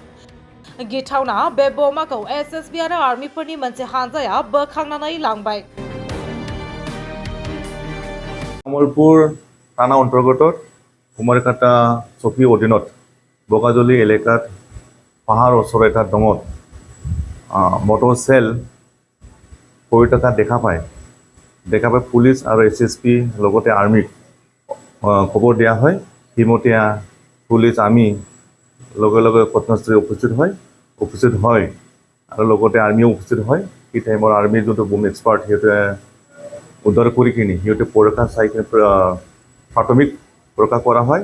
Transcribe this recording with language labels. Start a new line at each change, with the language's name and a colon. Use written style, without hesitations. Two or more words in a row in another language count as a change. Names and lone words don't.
Bodo: गिथावना बे बमाखौ एसएसबी आरो आर्मिफोरनि मोनसे हानजाया बोखांनानै लांबाय।
Assamese: তামুলপুৰ থানা অন্তৰ্গত কুমাৰকটা চকী অধীনত বগাজুলি এলেকাত পাহাৰ ওচৰ এটা দং মৰ্টাৰ শেল পৰি থকা দেখা পায় পুলিচ আৰু এছএছপি লগতে আৰ্মিক খবৰ দিয়া হয়। হিমতীয়া পুলিচ আমি লগে লগে ঘটনাস্থলী উপস্থিত হয় আৰু লগতে আৰ্মিও উপস্থিত হয়। সেই টাইমৰ আৰ্মিৰ যোনটো
English: bomb expert
Assamese: সিহঁতে উদ্ধাৰ কৰি কিনি সিহঁতে পৰীক্ষা চাই কিনে প্ৰাথমিক পৰীক্ষা কৰা হয়।